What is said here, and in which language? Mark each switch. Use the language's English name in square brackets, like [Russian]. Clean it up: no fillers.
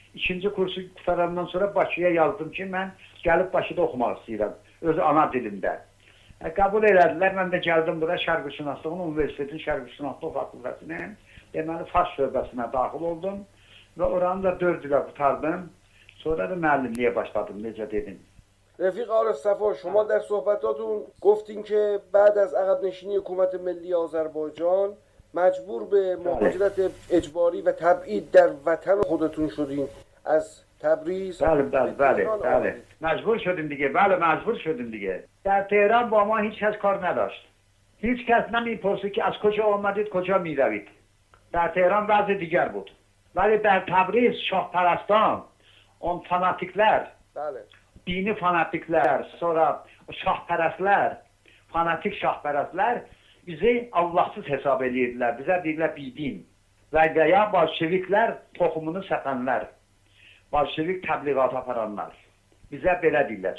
[Azerbaijani] 2-ci kursu qutarandan sonra Bakıya yazdım ki, mən gəlib Bakıda oxumaq istəyirəm, öz ana dilimdə. Qəbul elədilər, mən də gəldim bura Şərqşünaslığın Universitetin Şərqşünaslıq Fakültəsinin, deməli Fars şöbəsinə daxil oldum və oranı da 4 ilə qutardım. Sonra da müəllimliyə başladım, necə dedim. [Persian] رفیق عارف صفا، شما در صحبتاتون گفتین که بعد از عقب نشینی حکومت ملی آذربایجان مجبور به مهاجرت اجباری و تبعید در وطن خودتون شدین از تبریز. بله مجبور شدیم دیگه. بله مجبور شدیم دیگه. در تهران با ما هیچ کس کار نداشت. هیچ کس نمیپرسه که از کجا آمدید کجا میروید. در تهران وضع دیگر بود. ولی در تبریز şah پرستان، اون فاناتیکler، [Azerbaijani] dini fanatiklər, sonra şahpərəstlər, fanatik şahpərəstlər bizi Allahsız hesab edirdilər. Bizə deyirlər bidin və ya bolşeviklər toxumunu səpənlər, bolşevik təbliğat aparanlar. Bizə belə deyirlər.